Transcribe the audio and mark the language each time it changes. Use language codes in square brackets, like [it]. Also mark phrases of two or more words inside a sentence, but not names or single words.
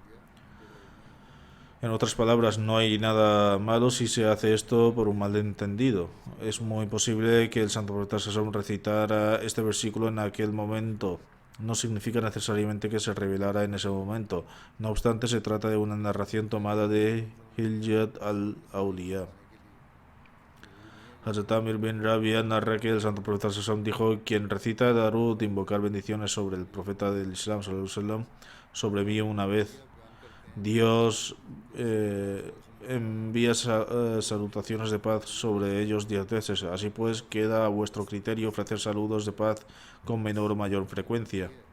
[es] En otras palabras, no hay nada malo si se hace esto por un malentendido. Es muy posible que el Santo Profeta Sallam recitara este versículo en aquel momento. No significa necesariamente que se revelara en ese momento. No obstante, se trata de una narración tomada de Hilyat al-Awliya. Hazrat Amir bin Rabia narra que el Santo Profeta Sallam dijo: quien recita Darud de invocar bendiciones sobre el Profeta del Islam, sobre mí una vez, Dios envía salutaciones de paz sobre ellos 10 veces. Así pues, queda a vuestro criterio ofrecer saludos de paz con menor o mayor frecuencia.